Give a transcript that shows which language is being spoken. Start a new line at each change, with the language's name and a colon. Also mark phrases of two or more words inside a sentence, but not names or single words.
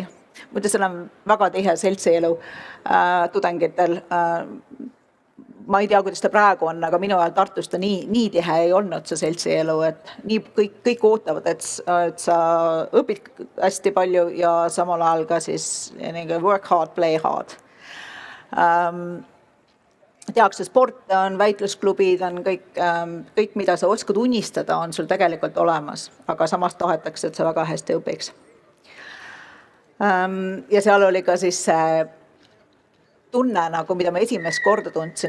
Estonian: Muide, seal on väga tihe seltsielu tudengitel. Ma ei tea, kuidas ta praegu on, aga minu ajal Tartus ta nii tihe ei olnud see seltsielu, et kõik ootavad, et sa õpid hästi palju ja samal ajal ka siis
English: work hard, play hard.
Estonian: Tehakse sport, on väitlusklubid, on kõik, mida sa oskad unistada, on sul tegelikult olemas, aga samas tahetakse, et sa väga hästi õpiks. Ja seal oli ka siis tunne, mida ma esimest korda tundsin.